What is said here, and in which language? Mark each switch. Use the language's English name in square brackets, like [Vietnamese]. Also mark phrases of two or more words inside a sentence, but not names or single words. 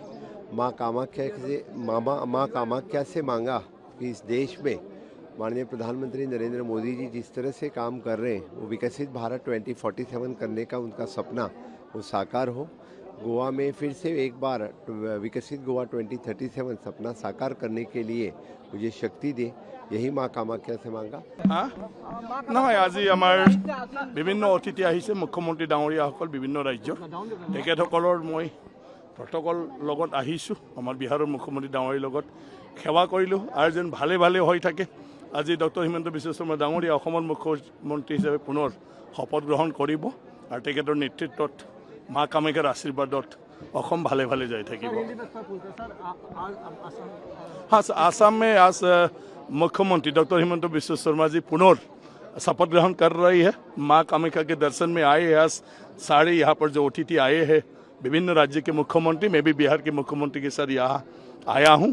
[Hindi] माँ कामाख्या से मांगा कि इस देश में माननीय प्रधानमंत्री नरेंद्र मोदी जी जिस तरह से काम कर रहे हैं, वो विकसित भारत 2047 करने का उनका सपना वो साकार हो। गोवा में फिर से एक बार विकसित गोवा 2037 सपना साकार करने के लिए मुझे शक्ति दे, यही माँ कामाख्या से मांगा। [Assamese] নহয়, আজি আমাৰ বিভিন্ন অতিথি আহিছে, মুখ্যমন্ত্ৰী ডাঙৰীয়াসকল বিভিন্ন ৰাজ্যৰ, তেখেতসকলৰ মই প্ৰটকল লগত আহিছোঁ। আমাৰ বিহাৰৰ মুখ্যমন্ত্ৰী ডাঙৰীয়াৰ লগত সেৱা কৰিলোঁ, আৰু যেন ভালে ভালে হৈ থাকে। আজি ডক্টৰ হিমন্ত বিশ্ব শৰ্মা ডাঙৰীয়া অসমৰ মুখ্যমন্ত্ৰী হিচাপে পুনৰ শপত গ্ৰহণ কৰিব, আৰু তেখেতৰ নেতৃত্বত মা কামাখ্যাৰ আশীৰ্বাদত অসম ভালে ভালে যাই থাকিব। [Hindi] हाँ, आसाम में आज मुख्यमंत्री डॉक्टर हिमंत बिश्व शर्मा जी पुनः शपथ ग्रहण कर रही है। माँ कामाख्या के दर्शन में आए हैं। आज सारे यहाँ पर जो अतिथि आए हैं, विभिन्न राज्य के मुख्यमंत्री, मैं भी बिहार के मुख्यमंत्री के साथ यहाँ आया हूँ।